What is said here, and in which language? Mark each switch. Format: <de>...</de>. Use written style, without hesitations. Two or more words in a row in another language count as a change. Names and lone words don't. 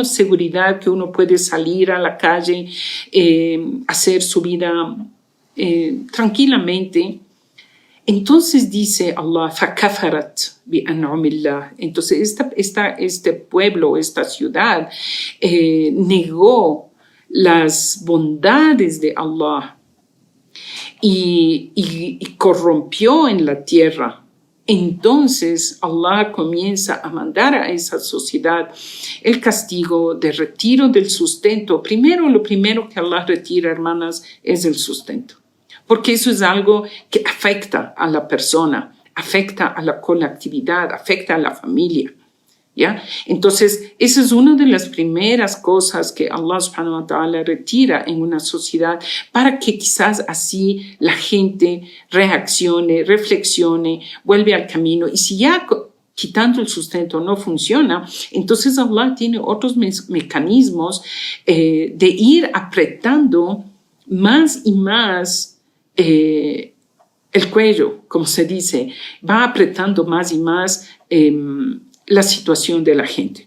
<es>Seguridad, que uno puede salir a la calle, hacer su vida tranquilamente. Entonces dice Allah,</es> <ar>فَكَفَرَتْ بِأَنْعُمِ اللَّهِ.</ar> <es>Entonces este pueblo, esta ciudad, negó las bondades de Allah y corrompió en la tierra. Entonces Allah comienza a mandar a esa sociedad el castigo de retiro del sustento. Lo primero que Allah retira, hermanas, es el sustento. Porque eso es algo que afecta a la persona, afecta a la colectividad, afecta a la familia, ¿ya? Entonces, esa es una de las primeras cosas que Allah</es> <ar>سبحانه وتعالى</ar> <es>retira en una sociedad, para que quizás así la gente reaccione, reflexione, vuelve al camino. Y si ya quitando el sustento no funciona, entonces Allah tiene otros mecanismos de ir apretando más y más el cuello, como se dice, va apretando más y más la situación de la gente.</es>